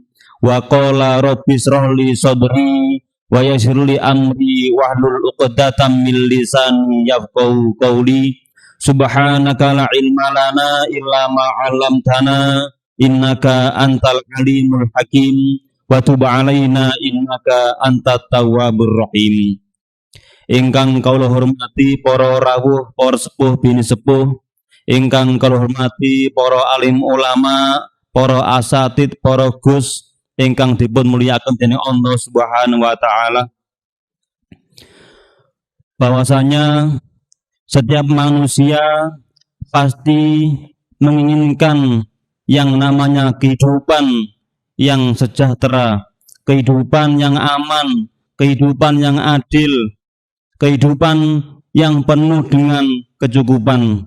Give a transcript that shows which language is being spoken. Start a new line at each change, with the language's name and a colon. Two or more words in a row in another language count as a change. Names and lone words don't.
Arabic: وقال رب اشرح لي صدري ويسر لي أمري واحلل عقدة من لساني يفقهوا قولي. سبحانك لا علم لنا إلا ما علمتنا إنك أنت العليم الحكيم وتب علينا إنك أنت التواب الرحيم.
Javanese: Ingkang kula hormati para rawuh, para sepuh bini sepuh, ingkang kula hormati para alim ulama, para asatid, para gus ingkang dipun mulyakaken dening Allah
Arabic: سبحانه وتعالى.
Indonesian: Bahwasanya setiap manusia pasti menginginkan yang namanya kehidupan yang sejahtera, kehidupan yang aman, kehidupan yang adil, kehidupan yang penuh dengan kecukupan.